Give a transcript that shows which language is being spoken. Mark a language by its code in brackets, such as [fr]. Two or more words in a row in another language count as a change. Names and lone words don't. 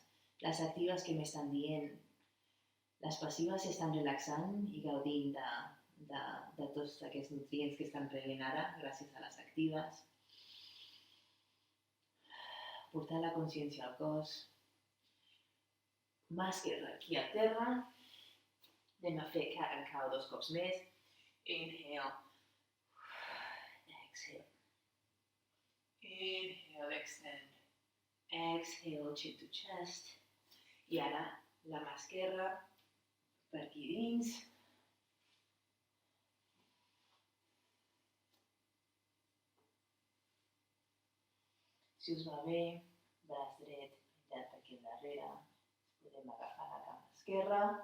[ca] Les actives que m'estan dient. Les passives s'estan relaxant i gaudint de tots aquests nutrients que estan prenent ara gràcies a les actives. Portar la consciència al cos. Mà esquerra aquí a terra. Anem a fer [en] cat and cow [ca] 2 cops més. [en] Inhale. Exhale. Inhale, extend. Exhale, chin to chest. [ca] I ara la mà esquerra per aquí dins. Si us va bé, braç dret penjat aquí al darrere, podem agafar la cama esquerra.